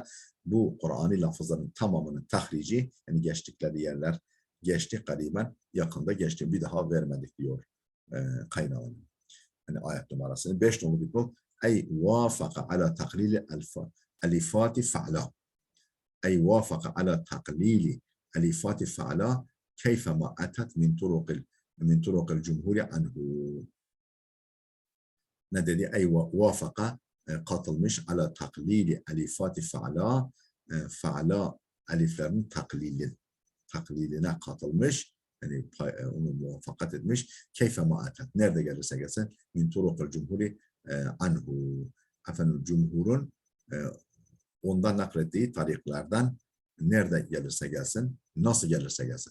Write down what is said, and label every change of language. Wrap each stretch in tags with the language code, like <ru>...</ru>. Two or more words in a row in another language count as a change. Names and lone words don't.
<tr>Bu Kur'an'ı lafızların tamamının tahrici, yani geçtikleri yerler geçti qariben, yakında geçti, bir daha vermedik diyor kaynağının. Yani ayet numarasını.</tr> <ar>5</ar> <tr>nolu dipnot</tr> <ar>أي وافق على تقليل ألفات فعلا. أي وافق على تقليل ألفات فعلا كيفما أتت من طرق الجمهور عنه. ندري أي وافق</ar> <tr>katılmış</tr> <ar>على تقليل ألفات فعلا</ar> <tr>eliflerin takliline katılmış, yani onu muvaffakat etmiş.</tr> <ar>كيفما أتت,</ar> <tr>nerede gelirse gelsin</tr> <ar>من طرق الجمهور عنه,</ar> <tr>efendim cumhurun ondan naklettiği tariklerden nerede gelirse gelsin, nasıl gelirse gelsin.</tr>